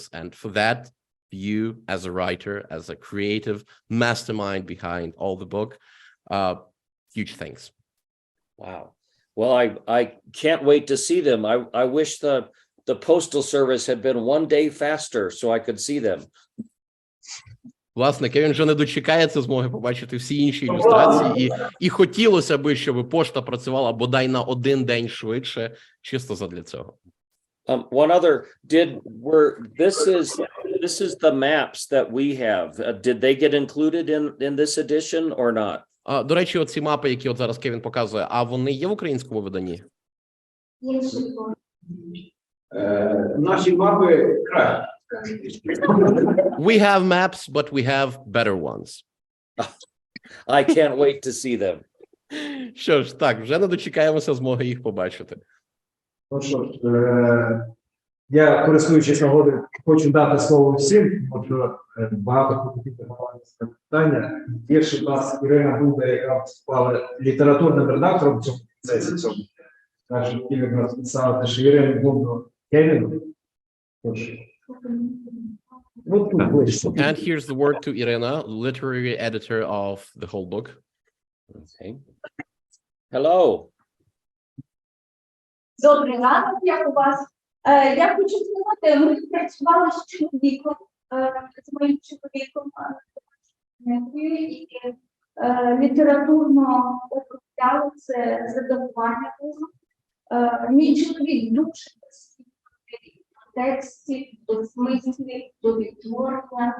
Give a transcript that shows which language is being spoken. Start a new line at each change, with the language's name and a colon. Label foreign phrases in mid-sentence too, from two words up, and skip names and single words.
English: And for that, you as a writer, as a creative mastermind behind all the book, huge thanks. Wow. Well, I can't wait to see them. I wish the postal service had been one day faster so I could see them.
Ukrainian: Власне, Кевін вже не дочекається змоги побачити всі інші ілюстрації, і хотілося б, щоб пошта працювала бодай на один день швидше, чисто задля цього.
English: One other, this is the maps that we have. Did they get included in this edition or not?
Ukrainian: До речі, оці мапи, які от зараз Кевін показує, а вони є в українському виданні? Наші мапи краще.
English: We have maps, but we have better ones. I can't wait to see them.
Ukrainian: Що ж, так, вже не дочекаємося змоги їх побачити. Ну що ж, я, користуючись нагодою, хочу дати слово всім, тому що багато хотів це питання. Є ще у нас Ірина Дуда, яка виступала літературним редактором в цьому процесі. Так що хотів якраз писати, що Ірину Дуду Кевіну.
English: And here's the word to Irina, literary editor of the whole book. Okay. Hello.
Ukrainian: Добрий ранок, як у вас? Я хочу сказати, ми працювали з чоловіком, з моїм чоловіком, і літературно обробляли це редагування. Мій чоловік дуже присвятний до текстів, до смислів, до відтворення.